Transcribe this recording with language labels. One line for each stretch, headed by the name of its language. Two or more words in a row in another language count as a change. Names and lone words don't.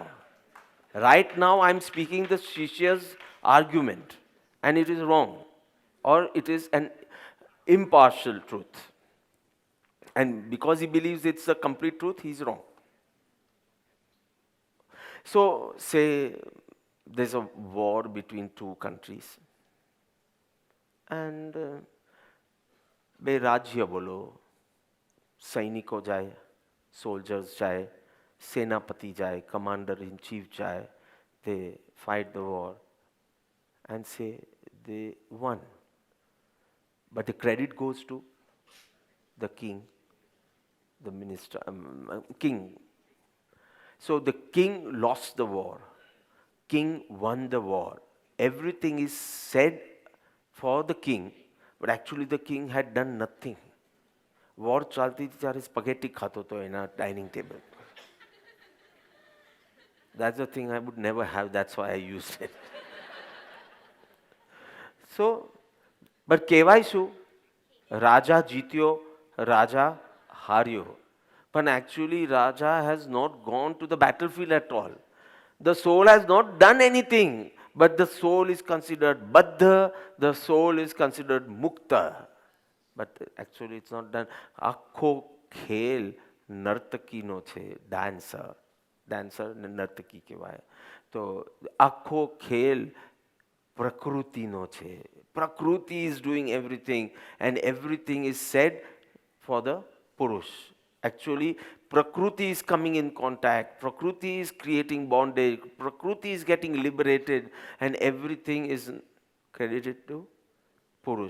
English: Right now I'm speaking the Shishya's argument, and it is wrong, or it is an impartial truth. And because he believes it's the complete truth, he's wrong. So, say there's a war between 2 countries.
Gujarati: And બે રાજ્ય બોલો, સૈનિકો જાય,
English: soldiers jai, senapati jai, commander-in-chief jai, they fight the war and say they won. But the credit goes to the king, the minister, king. So the king lost the war. King won the war. Everything is said for the king, but actually the king had done nothing.
Gujarati: War ચાલતી હતી ત્યારે સ્પગેટી ખાતો હતો એના ડાઇનિંગ ટેબલ.
English: That's the thing I would never have, that's why I used it. So, but
Gujarati: કહેવાય શું? રાજા જીત્યો, રાજા હાર્યો.
English: But actually Raja has not gone to the battlefield at all. The soul has not done anything, but the soul is considered baddha, the soul is considered mukta. But actually it's not done.
Gujarati: આખો ખેલ નર્તકીનો છે, dancer. Dancer ને નર્તકી કહેવાય. તો આખો ખેલ પ્રકૃતિનો છે.
English: Prakriti is doing everything and everything is said for the Purush. Actually, Prakriti is coming in contact, Prakriti is creating bondage, Prakriti is getting liberated and everything is credited to Purush.